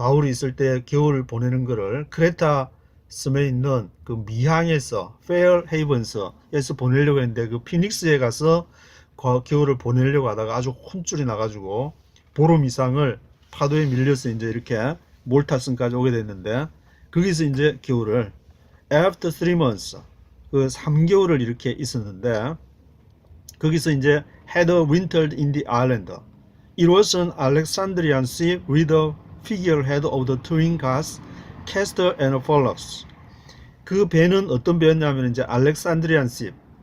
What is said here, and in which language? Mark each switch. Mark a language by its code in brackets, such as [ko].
[ko] 있을 때 겨울을 보내는 거를 크레타 섬에 있는 그 미항에서 페어 헤이븐스에서 보내려고 했는데, 그 피닉스에 가서 겨울을 보내려고 하다가 아주 혼쭐이 나가지고 보름 이상을 파도에 밀려서 이제 이렇게 몰타섬까지 오게 됐는데, 거기서 이제 겨울을 after 3 months, 그 3개월을 이렇게 있었는데, 거기서 이제 [en] had wintered in the island. It was an Alexandrian ship with the figurehead of the twin gods Castor and Pollux. [ko] 그 배는 어떤 배였냐면 이제 알렉산드리안 ship.